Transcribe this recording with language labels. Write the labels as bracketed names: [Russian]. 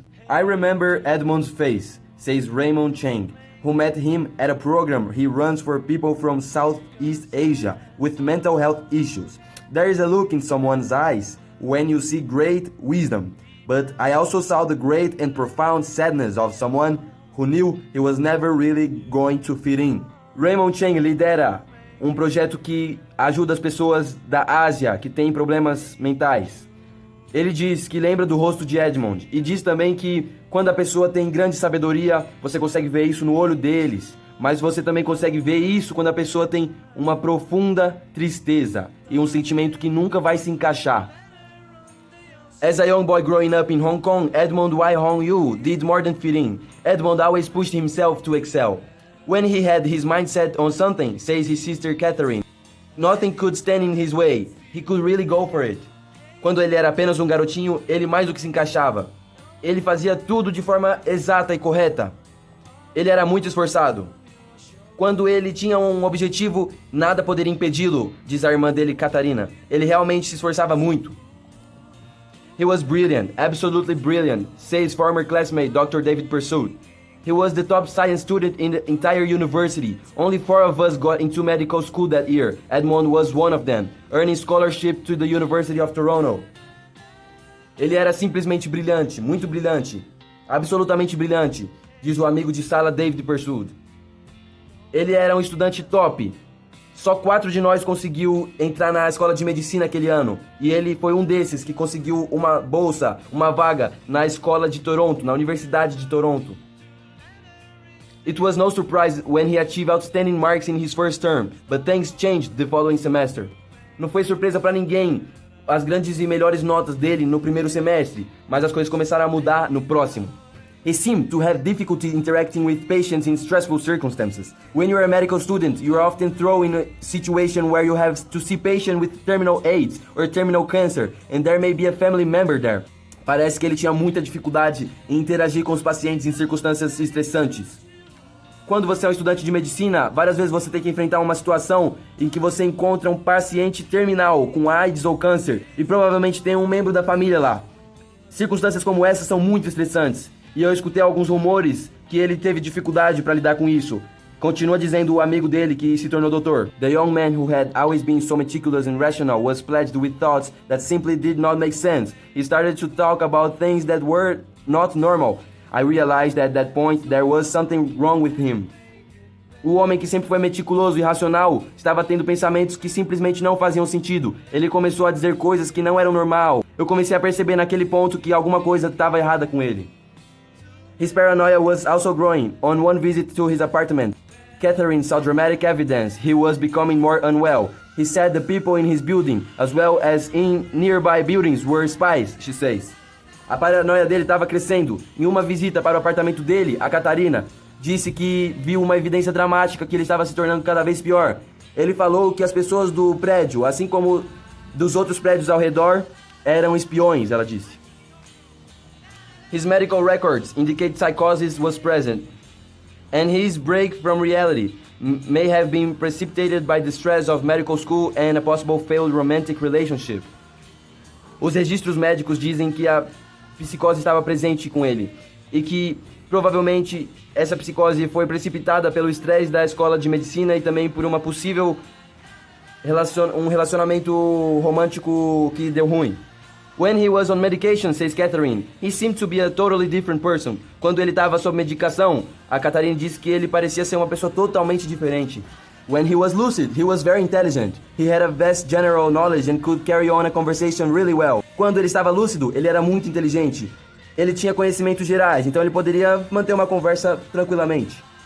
[English] I remember Edmond's face, says Raymond Chang, who met him at a program he runs for people from Southeast Asia with mental health issues. There is a look in someone's eyes when you see great wisdom, but I also saw the great and profound sadness of someone who knew he was never really going to fit in. [Portuguese] Raymond Chang lidera projeto que ajuda as pessoas da Ásia que têm problemas mentais. Ele diz que lembra do rosto de Edmond e diz também que quando a pessoa tem grande sabedoria, você consegue ver isso no olho deles, mas você também consegue ver isso quando a pessoa tem uma profunda tristeza e um sentimento que nunca vai se encaixar. [English] As a young boy growing up in Hong Kong, Edmond Y. Hong Yu did more than fit in. Edmond always pushed himself to excel. When he had his mindset on something, says his sister Catherine, nothing could stand in his way. He could really go for it. [Portuguese] Quando ele era apenas um garotinho, ele mais do que se encaixava. Ele fazia tudo de forma exata e correta. Ele era muito esforçado. Quando ele tinha um objetivo, nada poderia impedi-lo, diz a irmã dele, Catarina. Ele realmente se esforçava muito. [English] He was brilliant, absolutely brilliant, says former classmate Dr. David Pursuit. He was the top science student in the entire university. Only 4 of us got into medical school that year. Edmond was one of them, earning scholarship to the University of Toronto. [Portuguese] Ele era simplesmente brilhante, muito brilhante, absolutamente brilhante, diz o amigo de sala David Pursuit. Ele era um estudante top. Só 4 de nós conseguiu entrar na escola de medicina aquele ano. E ele foi um desses que conseguiu uma bolsa, uma vaga na escola de Toronto, na Universidade de Toronto. [English] It was no surprise when he achieved outstanding marks in his first term, but things changed the following semester. [Portuguese] Não foi surpresa para ninguém as grandes e melhores notas dele no primeiro semestre, mas as coisas começaram a mudar no próximo. [English] He seemed to have difficulty interacting with patients in stressful circumstances. When you're a medical student, you are often thrown in a situation where you have to see patients with terminal AIDS or terminal cancer, and there may be a family member there. [Portuguese] Parece que ele tinha muita dificuldade em interagir com os pacientes em circunstâncias estressantes. Quando você é um estudante de medicina, várias vezes você tem que enfrentar uma situação em que você encontra um paciente terminal com AIDS ou câncer e provavelmente tem um membro da família lá. Circunstâncias como essas são muito estressantes e eu escutei alguns rumores que ele teve dificuldade para lidar com isso. Continua dizendo o amigo dele que se tornou doutor. [English] The young man who had always been so meticulous and rational was plagued with thoughts that simply did not make sense. He started to talk about things that were not normal. I realized at that point there was something wrong with him. [Portuguese] O homem que sempre foi meticuloso e racional estava tendo pensamentos que simplesmente não faziam sentido. Ele começou a dizer coisas que não eram normal. eu comecei a perceber naquele ponto que alguma coisa estava errada com ele. [English] His paranoia was also growing. On one visit to his apartment, Catherine saw dramatic evidence he was becoming more unwell. He said the people in his building, as well as in nearby buildings, were spies, she says. [Portuguese] A paranoia dele estava crescendo. Em uma visita para o apartamento dele, a Catarina disse que viu uma evidência dramática que ele estava se tornando cada vez pior. Ele falou que as pessoas do prédio, assim como dos outros prédios ao redor, eram espiões, ela disse. [English] His medical records indicate psychosis was present, and his break from reality may have been precipitated by the stress of medical school and a possible failed romantic relationship. [Portuguese] Os registros médicos dizem que a psicose estava presente com ele e que provavelmente essa psicose foi precipitada pelo estresse da escola de medicina e também por uma possível um relacionamento romântico que deu ruim. [English] When he was on medication, says Catherine, he seemed to be a totally different person. [Portuguese] Quando ele estava sob medicação, a Catherine disse que ele parecia ser uma pessoa totalmente diferente. [English] When he was lucid, he was very intelligent. He had a vast general knowledge and could carry on a conversation really well. [Portuguese] Quando ele estava lúcido, ele era muito inteligente. Ele tinha conhecimentos gerais, então ele poderia manter uma conversa tranquilamente.